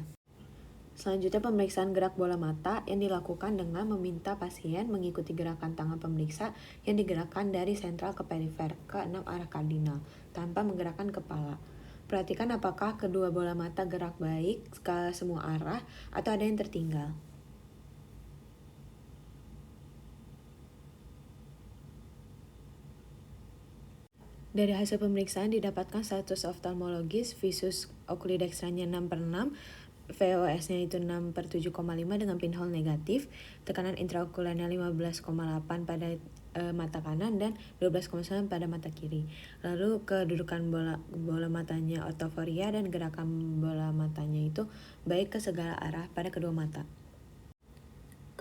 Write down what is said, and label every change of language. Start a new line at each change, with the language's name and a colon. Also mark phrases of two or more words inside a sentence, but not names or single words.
Indonesian: Selanjutnya pemeriksaan gerak bola mata yang dilakukan dengan meminta pasien mengikuti gerakan tangan pemeriksa yang digerakkan dari sentral ke perifer ke 6 arah kardinal tanpa menggerakkan kepala. Perhatikan apakah kedua bola mata gerak baik ke semua arah atau ada yang tertinggal. Dari hasil pemeriksaan didapatkan status oftalmologis visus oculidextranya 6/6, VOS-nya itu 6/7,5 dengan pinhole negatif, tekanan intraokulernya 15,8 pada mata kanan dan 12,9 pada mata kiri. Lalu kedudukan bola matanya otoforia dan gerakan bola matanya itu baik ke segala arah pada kedua mata.